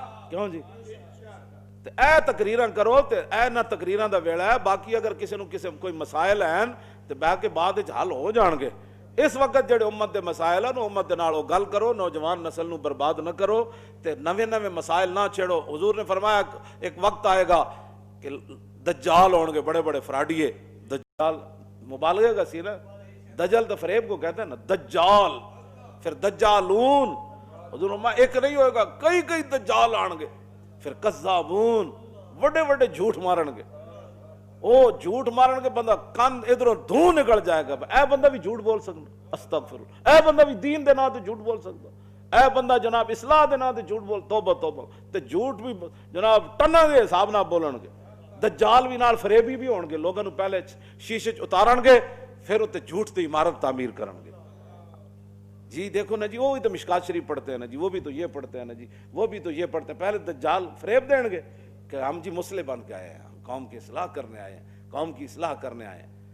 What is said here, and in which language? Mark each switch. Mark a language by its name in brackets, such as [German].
[Punjabi] کیوں جی تے اے تقریراں کرو تے اے نہ تقریراں دا ویلا ہے. باقی اگر کسی نو کسی کوئی مسائل ہیں تے بہ کے بعد وچ حل ہو جان گے. اس وقت جڑے امت دے مسائل ہیں امت دے نال گل کرو, نوجوان نسل نو برباد نہ کرو تے نویں نویں مسائل نہ چھیڑو. [Urdu] حضور نے فرمایا ایک وقت آئے گا کہ دجال ہون گے, بڑے بڑے فراڈیے. دجال مبالغے کا سی نا, دجل تو فریب کو کہتے ہیں نا, دجال پھر دجالون. [Punjabi] حضور فرمایا ایک نہیں ہوئے گا, کئی کئی دجال آن گے. پھر کذابون, بڑے بڑے جھوٹ مارن گے. او جھوٹ مارن کے بندہ کان ادھروں دھوں نکل جائے گا. اے بندہ بھی جھوٹ بول سکتا, استغفر. اے بندہ بھی دین دے نام تے جھوٹ بول سکتا, اے بندہ جناب اصلاح دے نام تے جھوٹ بول. توبہ توبہ. تے جھوٹ بھی جناب ٹنا دے حساب نہ بولن گے. دجال بھی نال فریبی بھی ہون گے. لوگوں نو پہلے شیشے چ اتارن گے, پھر تے جھوٹ تے عمارت تعمیر کرن گے. [Urdu] جی دیکھو نا جی, وہ بھی تو مشکات شریف پڑھتے ہیں نا جی, وہ بھی تو یہ پڑھتے ہیں نا جی, وہ بھی تو یہ پڑھتے ہیں. پہلے دجال فریب دیں گے کہ ہم جی مسلح بن کے آئے ہیں, ہم قوم کی اصلاح کرنے آئے ہیں, قوم کی اصلاح کرنے آئے ہیں.